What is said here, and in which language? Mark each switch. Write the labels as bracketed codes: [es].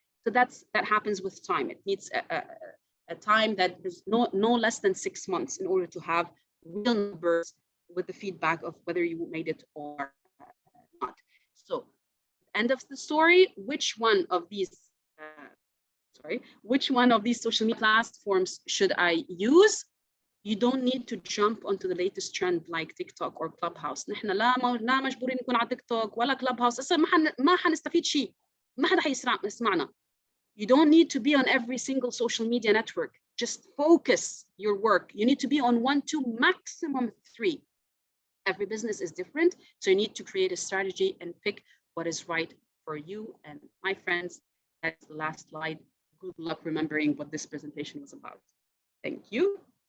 [en] So that happens with time. It needs a time that is no less than 6 months in order to have real numbers with the feedback of whether you made it or not. So, end of the story. Which one of these social media platforms should I use? You don't need to jump onto the latest trend like TikTok or Clubhouse. [ar] نحن لا مجبورين نكون على TikTok ولا Clubhouse. أصلاً ما حنستفيد شيء. ما حدا حيسمعنا. [en] You don't need to be on every single social media network. Just focus your work. You need to be on 1, 2, maximum 3. Every business is different, so you need to create a strategy and pick what is right for you. And my friends, that's the last slide. Good luck remembering what this presentation was about. Thank you.